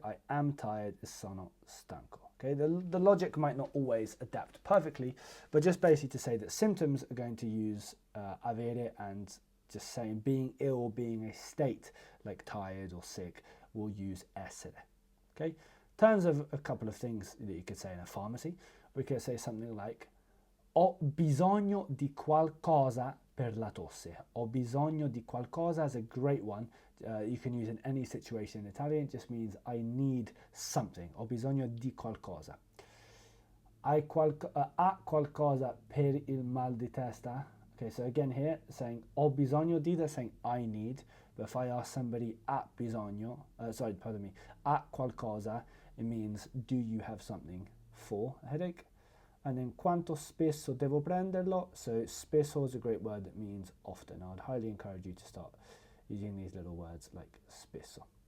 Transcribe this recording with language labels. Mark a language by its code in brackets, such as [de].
[en] I am tired is sono stanco. Okay, the logic might not always adapt perfectly, but just basically to say that symptoms are going to use avere, and just saying being ill, being a state like tired or sick, we'll use essere. Okay, in terms of a couple of things that you could say in a pharmacy, we could say something like ho bisogno di qualcosa per la tosse. Ho bisogno di qualcosa is a great one. You can use in any situation in Italian. It just means I need something. [it] Ho bisogno di qualcosa. Ha qualcosa per il mal di testa. [en] Okay, so again here, saying ho bisogno di, they're saying I need. But if I ask somebody ha bisogno, ha qualcosa, it means do you have something for a headache? [it] And then quanto spesso devo prenderlo? [en] So spesso is a great word that means often. I would highly encourage you to start using these little words like spesso.